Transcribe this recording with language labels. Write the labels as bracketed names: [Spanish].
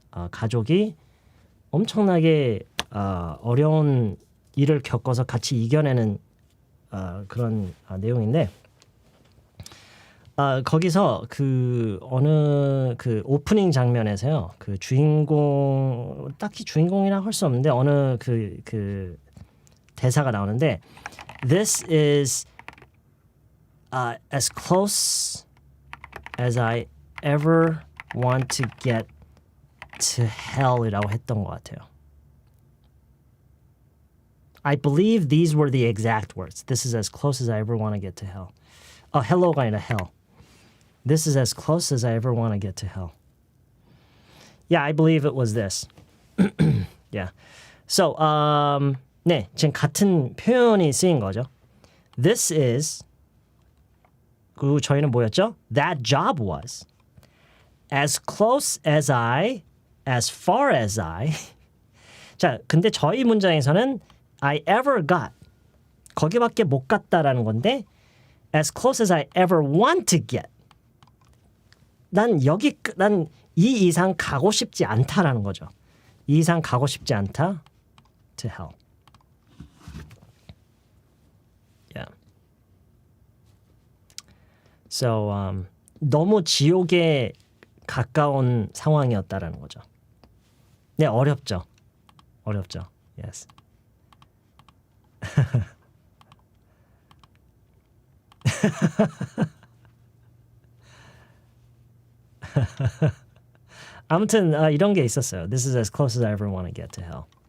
[Korean] 가족이 엄청나게 어려운 일을 겪어서 같이 이겨내는 그런 내용인데 거기서 그 어느 그 오프닝 장면에서요 그 주인공 딱히 주인공이라 할 수 없는데 어느 그 대사가 나오는데 [English] This is as close as I ever want to get to hell이라고 [Korean] 했던 것 같아요. [English] I believe these were the exact words. This is as close as I ever want to get to hell. Hello가 [Korean] 아니라 [English] hell. This is as close as I ever want to get to hell. Yeah, I believe it was this. Yeah. [Korean] So, 네, 지금 같은 표현이 쓰인 거죠. [English] This is, [Korean] 그 저희는 뭐였죠? [English] That job was. As close as as far as I. [Korean] 자, 근데 저희 문장에서는 [English] I ever got. [Korean] 거기밖에 못 갔다라는 건데 [English] as close as I ever want to get. [Korean] 난 이 이상 가고 싶지 않다라는 거죠. 이 이상 가고 싶지 않다. [English] To hell. Yeah. [Korean] So 너무 지옥에 가까운 상황이었다라는 거죠. 네, 어렵죠. [English] Yes. [Korean] 아무튼 이런 게 있었어요. [English] This is as close as I ever want to get to hell.